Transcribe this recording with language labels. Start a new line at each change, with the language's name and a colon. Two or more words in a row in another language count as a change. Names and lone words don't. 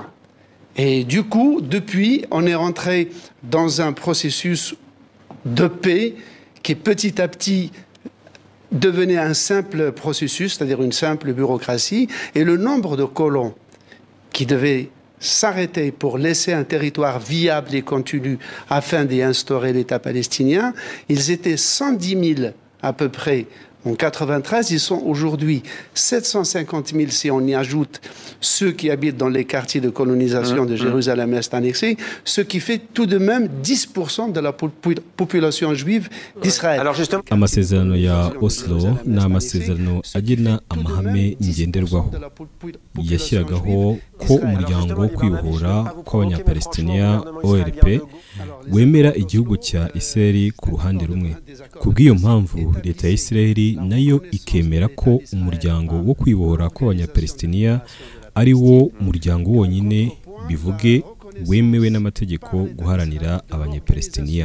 French: Et du coup, depuis, on est rentré dans un processus de paix qui petit à petit devenait un simple processus, c'est-à-dire une simple bureaucratie, et le nombre de colons qui devaient s'arrêter pour laisser un territoire viable et continu afin d'y instaurer l'État palestinien, ils étaient 110 000 à peu près en 93, ils sont aujourd'hui 750 000 si on y ajoute ceux qui habitent dans les quartiers de colonisation de Jérusalem-Est annexée, ce qui fait tout de même 10% de la population juive d'Israël.
Kinyarwanda: Amasezerano ya Oslo ni amasezerano agena amahame ngenderwaho yashyiragaho ko umuryango wo kwibohora kw'abanyapalestiniya OLP wemera igihugu cya Israeli ku ruhande rumwe. Ku bw'iyo mpamvu leta ya Israeli nayo ikemera ko umuryango wo kwibohora kw'abanyapalestiniya ari wo muryango wonyine bivuge wemewe n'amategeko guharanira abanyapalestiniya.